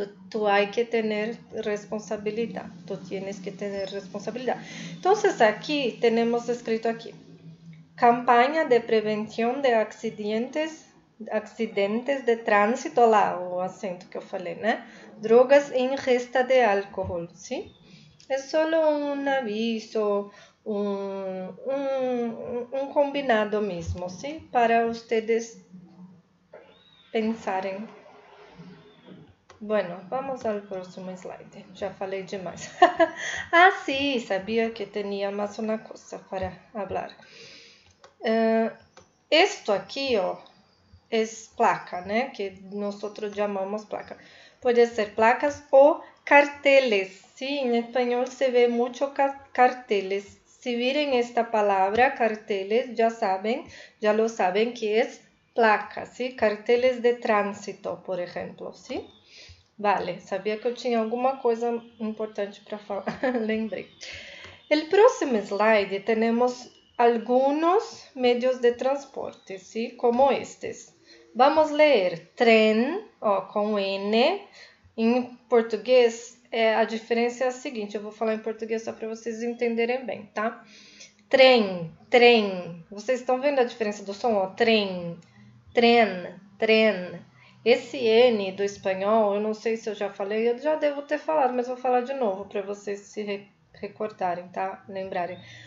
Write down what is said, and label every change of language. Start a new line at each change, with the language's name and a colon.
Spanish: Tú hay que tener responsabilidad. Tú tienes que tener responsabilidad. Entonces, aquí tenemos escrito aquí.
Portuguese: Campanha de prevenção de acidentes de trânsito, lá o acento que eu falei, né? Drogas e ingesta de álcool, sim? É só um aviso, um combinado mesmo, sim? Para vocês pensarem. Bueno, vamos ao próximo slide. Já falei demais. Sí, sabia que tinha mais uma coisa para falar.
Spanish: Esto
Portuguese: aqui, ó,
Spanish: es placa, né? Que nosotros llamamos placa. Puede ser placas o carteles. Sí, en español se ve mucho carteles. Si miren esta palabra, carteles, ya lo saben que es placa, ¿sí? Carteles de tránsito, por ejemplo, ¿sí?
Portuguese: Vale, sabia que eu tinha alguma coisa importante para falar, lembrei.
Spanish: El próximo slide tenemos algunos medios de transporte, ¿sí?
Portuguese: Como estes. Vamos ler tren, ó, com N. Em português, a diferença é a seguinte, eu vou falar em português só para vocês entenderem bem, tá? Trem, trem. Vocês estão vendo a diferença do som? Ó? Trem, tren, tren. Esse N do espanhol, eu não sei se eu já falei, eu já devo ter falado, mas vou falar de novo para vocês se recordarem, tá? Lembrarem.